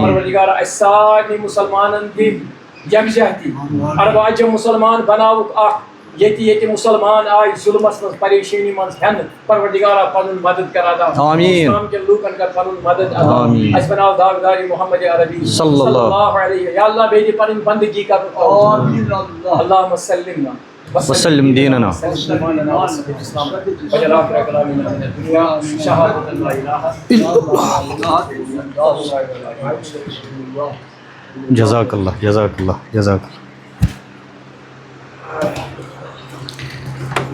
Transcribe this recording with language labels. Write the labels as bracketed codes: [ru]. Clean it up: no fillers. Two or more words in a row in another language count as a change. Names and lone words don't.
[ks] پروردگارا اَسہِ سارنٕے مُسلمانن دِ یکجہتی ارواجہ مُسلمان بناوُکھ اکھ ییٚتہِ مُسلمان آیہِ ظُلمس منٛز پریشٲنی منٛز ہٮ۪نہٕ پروردگارا پنُن مدد کر ادا آمیٖن اسلام کٮ۪ن لوٗکن کر پنُن مدد ادا آمیٖن اَسہِ بناو داغدارِ محمد عربی [ar] صلی اللہ [ks] علیہ یا اللہ بیٚیہِ دِ پنٕنۍ بندگی کرنُک [ar] اللہُمَّ سلِّمنا وسلم دیننا جزاک اللہ جزاک اللہ جزاک اللہ